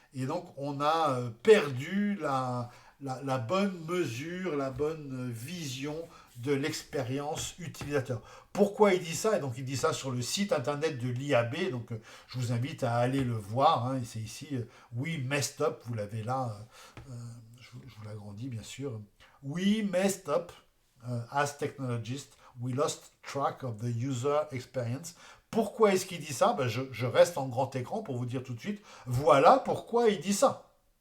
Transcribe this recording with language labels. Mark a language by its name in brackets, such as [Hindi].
[French] Et donc, on a perdu la bonne mesure, la bonne vision de l'expérience utilisateur. Pourquoi il dit ça? Et donc, il dit ça sur le site internet de l'IAB. Donc, je vous invite à aller le voir. Hein. C'est ici, [English] We Messed Up. [French] Vous l'avez là. Je vous l'agrandis, bien sûr. [English] We messed up as technologists. We lost track of the user experience. [French] Pourquoi est-ce qu'il dit ça? Je reste en grand écran pour vous dire tout de suite. Voilà pourquoi il dit ça.